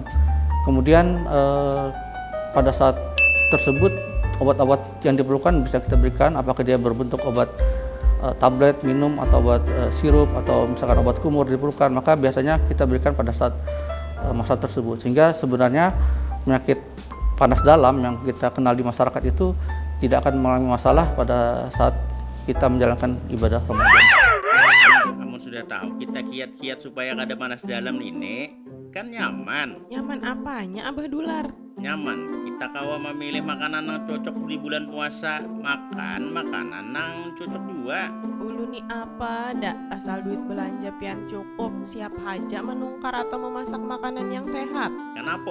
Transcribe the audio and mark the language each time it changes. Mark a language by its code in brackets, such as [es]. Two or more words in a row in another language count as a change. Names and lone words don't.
[id] Kemudian pada saat tersebut obat-obat yang diperlukan bisa kita berikan, apakah dia berbentuk obat tablet, minum, atau obat sirup, atau misalkan obat kumur diperlukan, maka biasanya kita berikan pada saat masa tersebut. Sehingga sebenarnya penyakit panas dalam yang kita kenal di masyarakat itu tidak akan mengalami masalah pada saat kita menjalankan ibadah Ramadan. Namun sudah tahu kita kiat-kiat supaya kada panas dalam ini kan nyaman. Nyaman apanya Abah Dular? Nyaman, kita kawa memilih makanan yang cocok di bulan puasa, makan makanan yang cocok juga. [bjn] Ulu nih apa dak asal duit belanja pian cukup, siap haja menungkar atau memasak makanan yang sehat.